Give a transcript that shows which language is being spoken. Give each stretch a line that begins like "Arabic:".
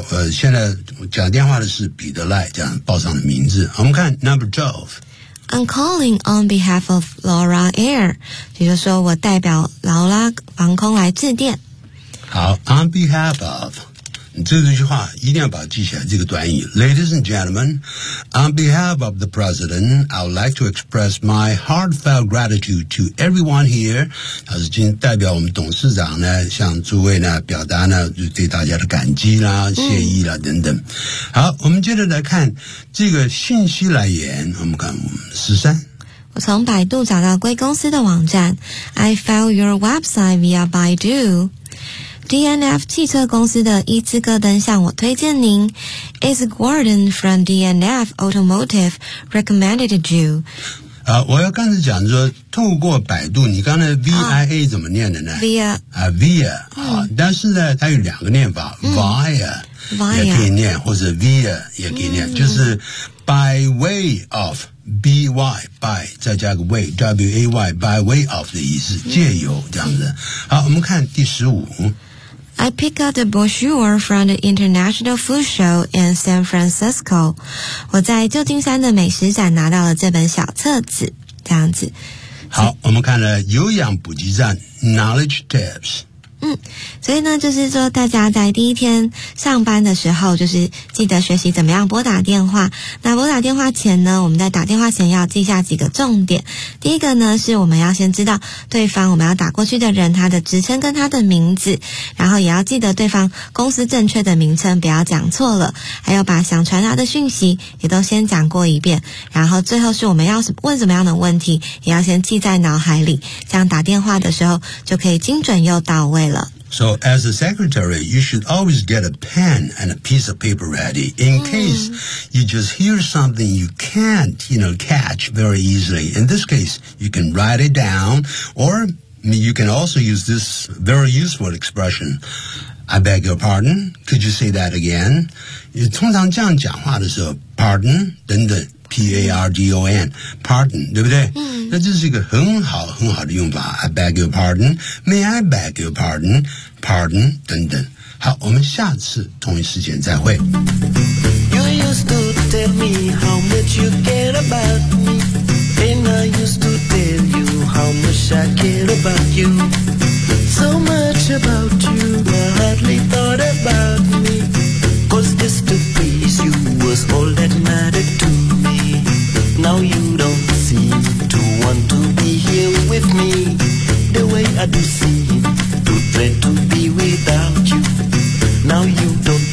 Chinese: 现在讲电话的是彼得赖，这样报上的名字。我们看
English: number
Chinese: 12。
English: I'm calling on behalf of Laura Air.
Chinese: 也就是说我代表劳拉航空来致电。
English: 好 ,on behalf of.
Chinese: 这句话一定要把它记下来，这个短语。
English: Ladies and gentlemen, on behalf of the President, I would like to express my heartfelt gratitude to everyone here.
Chinese: 他是今天代表我们董事长呢，向诸位呢表达呢就对大家的感激啦、谢意啦等等。好，我们接着来看这个信息来源，我们看13。我从百度找到贵公司的网站 ，
English: I found your website via Baidu.
Chinese: DNF 汽车公司的伊兹戈登向我推荐您。
English: Is Gordon from DNF Automotive recommended you?
Chinese: 我要刚才讲说透过百度，你刚才 VIA 怎么念的呢？
English: Via、
Chinese: 但是呢它有两个念法、Via 也可以念，或者 Via 也可以念、就是 by way of by, by, 再加个 way, way, by way of 的意思、借由这样子。好，我们看第15。
English: I pick up the brochure from the International Food Show in San Francisco.
Chinese: 我在旧金山的美食展拿到了这本小册子，这样子。好，我们看了有氧补给站 Knowledge Tips。所以呢，就是说大家在第一天上班的时候，就是记得学习怎么样拨打电话。那拨打电话前呢，我们在打电话前要记下几个重点。第一个呢，是我们要先知道对方我们要打过去的人他的职称跟他的名字，然后也要记得对方公司正确的名称，不要讲错了。还有把想传达的讯息也都先讲过一遍。然后最后是我们要问什么样的问题，也要先记在脑海里，这样打电话的时候就可以精准又到位。
English: So as a secretary, you should always get a pen and a piece of paper ready in case you just hear something you can't, you know, catch very easily. In this case, you can write it down or you can also use this very useful expression. I beg your pardon. Could you say that again?
Chinese: 通常这样讲话的时候
English: pardon 等等。 P-A-R-D-O-N, pardon,
Chinese: 对不对？那这是一个很好很好的用法。
English: I beg your pardon, may I beg your pardon, pardon, 等等。
Chinese: 好，我们下次同一时间再会。
English: You used to tell me how much you care about me, and I used to tell you how much I care about you. So much about you, I hardly thought about me, cause just to please you was all that mattered toNow you don't seem to want to be here with me The way I do seem to dread to be without you Now you don't